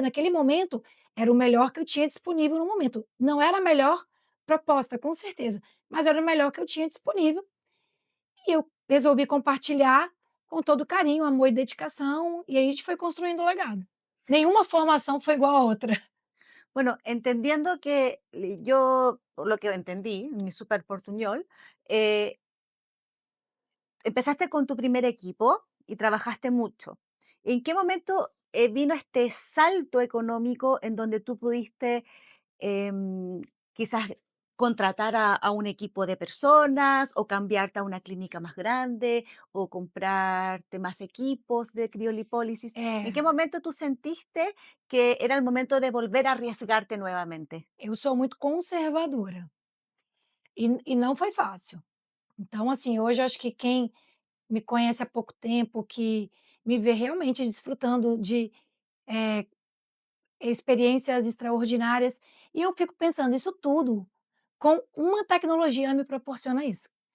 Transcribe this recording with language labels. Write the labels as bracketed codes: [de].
[pt] Naquele momento, era o melhor que eu tinha disponível no momento. Não era a melhor proposta, com certeza, mas era o melhor que eu tinha disponível. E eu resolvi compartilhar com todo carinho, amor e dedicação, e aí a gente foi construindo o legado. Nenhuma formação foi igual à outra. [es] Bueno, entendiendo que yo, por lo que entendí, mi super portuñol, eh, empezaste con tu primer equipo y trabajaste mucho. ¿En qué momento vino este salto económico en donde tú pudiste quizás contratar a un equipo de personas o cambiarte a una clínica más grande o comprarte más equipos de criolipólisis? ¿En [pt] É, [es] qué momento tú sentiste que era el momento de volver a arriesgarte nuevamente? [pt] eu sou muito conservadora e não foi fácil. Então, assim, hoje eu acho que quem me conhece há pouco tempo, que me vê realmente desfrutando de, eh, experiências extraordinárias, e eu fico pensando, isso tudo com uma tecnologia ela me proporciona isso.